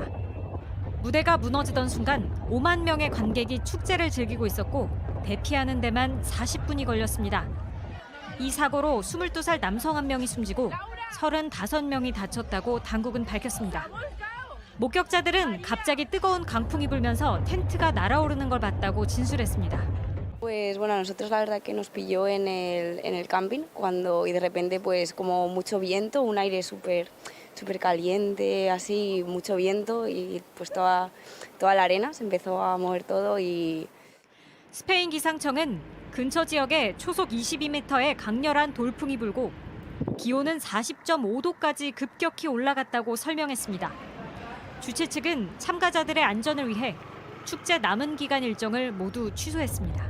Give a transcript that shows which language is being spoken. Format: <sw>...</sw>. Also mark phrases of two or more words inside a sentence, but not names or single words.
<ko>무대가 무너지던 순간 5만 명의 관객이 축제를 즐기고 있었고 대피하는 데만 40분이 걸렸습니다. 이 사고로 22살 남성 1명이 숨지고 35명이 다쳤다고 당국은 밝혔습니다. 목격자들은 갑자기 뜨거운 강풍이 불면서 텐트가 날아오르는 걸 봤다고 진술했습니다.</ko> <es>Pues bueno, a nosotros la verdad que nos pilló en el camping cuando y de repente pues como mucho viento, un aire súper caliente, así mucho viento y pues toda la arena se empezó a mover todo y</es> <ko>스페인 기상청은 근처 지역에 초속 22m의 강렬한 돌풍이 불고 기온은 40.5도까지 급격히 올라갔다고 설명했습니다. 주최 측은 참가자들의 안전을 위해 축제 남은 기간 일정을 모두 취소했습니다.</ko>